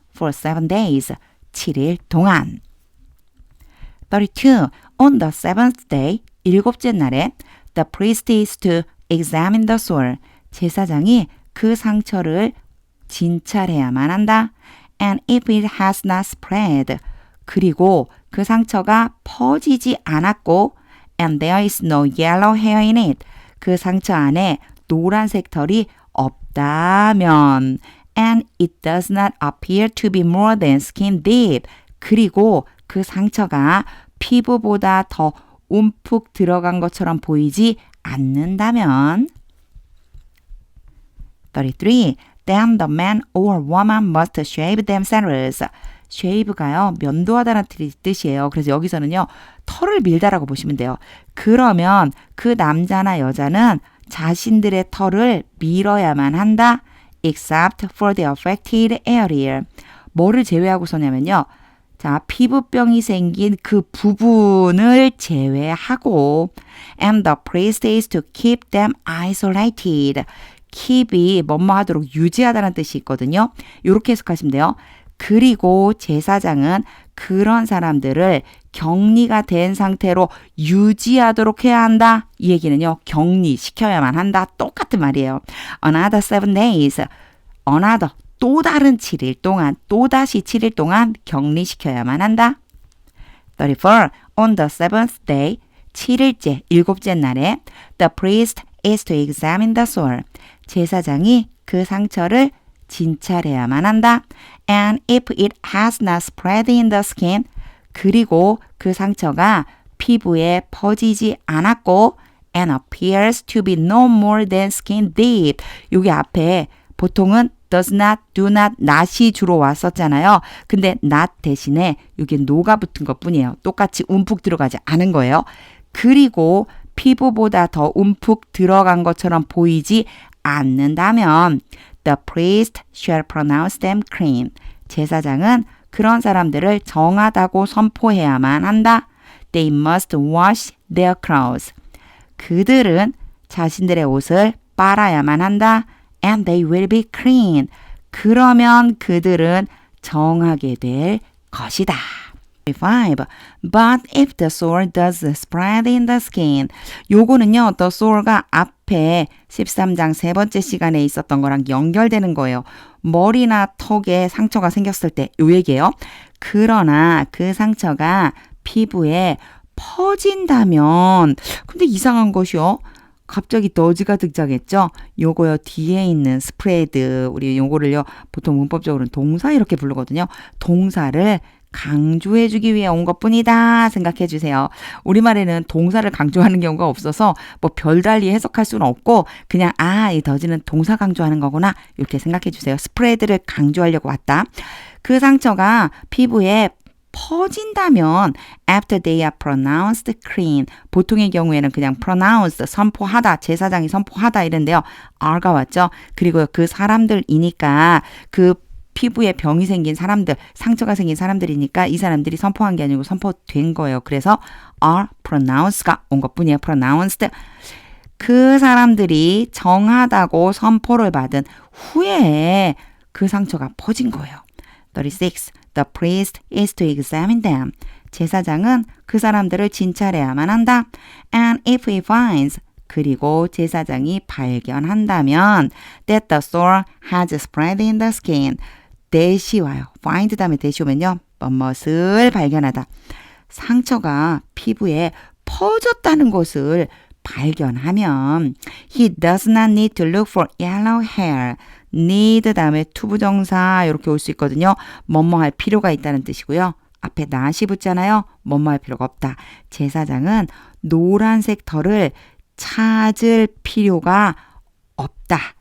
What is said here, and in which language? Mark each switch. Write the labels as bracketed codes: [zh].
[en] For 7 days. [ko] 7일 동안. [en] 32. On the seventh day. [ko] 일곱째 날에 [en] The priest is to examine the sore. [ko] 제사장이 그 상처를 진찰해야만 한다. [en] And if it has not spread. [ko] 그리고 그 상처가 퍼지지 않았고 [en] and there is no yellow hair in it. [ko] 그 상처 안에 노란색 털이 없다면 [en] and it does not appear to be more than skin deep. [ko] 그리고 그 상처가 피부보다 더 움푹 들어간 것처럼 보이지 않는다면 33. [en] Then the man or woman must shave themselves. shave가요. [ko] 면도하다는 뜻이에요. 그래서 여기서는요. 털을 밀다라고 보시면 돼요. 그러면 그 남자나 여자는 자신들의 털을 밀어야만 한다. [en] except for the affected area. [ko] 뭐를 제외하고서냐면요. 자, 피부병이 생긴 그 부분을 제외하고 [en] and the priest is to keep them isolated. [ko] keep이 뭐뭐 하도록 유지하다는 뜻이 있거든요. 이렇게 해석하시면 돼요. 그리고 제사장은 그런 사람들을 격리가 된 상태로 유지하도록 해야 한다. 이 얘기는요. 격리시켜야만 한다. 똑같은 말이에요. [en] Another 7 days. Another. [ko] 또 다른 7일 동안, 또다시 7일 동안 격리시켜야만 한다. [en] 34. On the seventh day. [ko] 7일째, 7째 날에 [en] the priest is to examine the sore. [ko] 제사장이 그 상처를 진찰해야만 한다. [en] And if it has not spread in the skin, [ko] 그리고 그 상처가 피부에 퍼지지 않았고 [en] and appears to be no more than skin deep. [ko] 여기 앞에 보통은 does not, do not, not이 주로 왔었잖아요. 근데 not 대신에 여기 no가 붙은 것뿐이에요. 똑같이 움푹 들어가지 않은 거예요. 그리고 피부보다 더 움푹 들어간 것처럼 보이지 않는다면 [en] the priest shall pronounce them clean. [ko] 제사장은 그런 사람들을 정하다고 선포해야만 한다. [en] They must wash their clothes. [ko] 그들은 자신들의 옷을 빨아야만 한다. [en] And they will be clean. [ko] 그러면 그들은 정하게 될 것이다. [en] 5. But if the sore does spread in the skin. [ko] 요거는요. The sore가 앞에 13장 세 번째 시간에 있었던 거랑 연결되는 거예요. 머리나 턱에 상처가 생겼을 때 요 얘기예요. 그러나 그 상처가 피부에 퍼진다면 근데 이상한 것이요. 갑자기 더즈가 등장했죠. 요거요 뒤에 있는 스프레드 우리 요거를요 보통 문법적으로는 동사 이렇게 부르거든요. 동사를 강조해주기 위해 온 것뿐이다 생각해 주세요. 우리말에는 동사를 강조하는 경우가 없어서 뭐 별달리 해석할 수는 없고 그냥 이 더즈는 동사 강조하는 거구나 이렇게 생각해 주세요. 스프레드를 강조하려고 왔다. 그 상처가 피부에 퍼진다면 [en] after they are pronounced clean. [ko] 보통의 경우에는 그냥 pronounced, 선포하다, 제사장이 선포하다 이런데요. R가 왔죠. 그리고 그 사람들이니까 그 피부에 병이 생긴 사람들, 상처가 생긴 사람들이니까 이 사람들이 선포한 게 아니고 선포된 거예요. 그래서 are pronounced가 온 것뿐이에요. [en] pronounced. [ko] 그 사람들이 정하다고 선포를 받은 후에 그 상처가 퍼진 거예요. [en] 36. The priest is to examine them. [ko] 제사장은 그 사람들을 진찰해야만 한다. [en] And if he finds [ko] 그리고 제사장이 발견한다면 [en] that the sore has spread in the skin. [ko] that이 와요. find 다음에 that이 오면요. 뭐뭇을 발견하다. 상처가 피부에 퍼졌다는 것을 발견하면 [en] he does not need to look for yellow hair. [ko] need 다음에 투부정사 이렇게 올 수 있거든요. 뭐뭐 할 필요가 있다는 뜻이고요. 앞에 not이 붙잖아요. 뭐뭐 할 필요가 없다. 제사장은 노란색 털을 찾을 필요가 없다.